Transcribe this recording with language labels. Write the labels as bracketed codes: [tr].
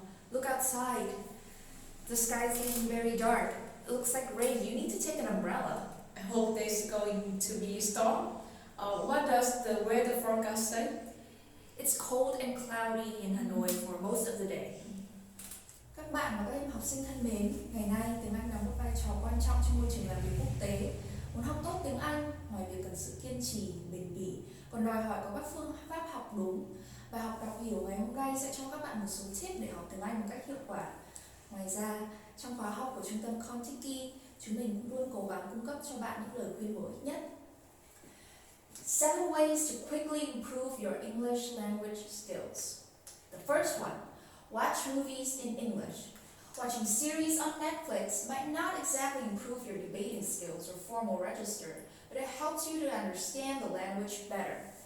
[en] Look outside. The sky's getting very dark. It looks like rain. You need to take an umbrella. I hope there's going to be a storm. What does the weather forecast say? It's cold and cloudy in Hanoi for most of the day. [vi] Các bạn và các em học sinh thân mến, ngày nay tiếng Anh đóng một vai trò quan trọng trong môi trường làm việc quốc tế. Muốn học tốt tiếng Anh, ngoài việc cần sự kiên trì, bền bỉ, còn đòi hỏi có các phương pháp học đúng. Bài học đọc hiểu ngày hôm nay sẽ cho các bạn một số tip để học tiếng Anh một cách hiệu quả. Ngoài ra, trong khóa học của trung tâm KON-TIKI, chúng mình cũng luôn cố gắng cung cấp cho bạn những lời khuyên bổ ích nhất. [en] 7 ways to quickly improve your English language skills. The first one, watch movies in English. Watching series on Netflix might not exactly improve your debating skills or formal register, but it helps you to understand the language better.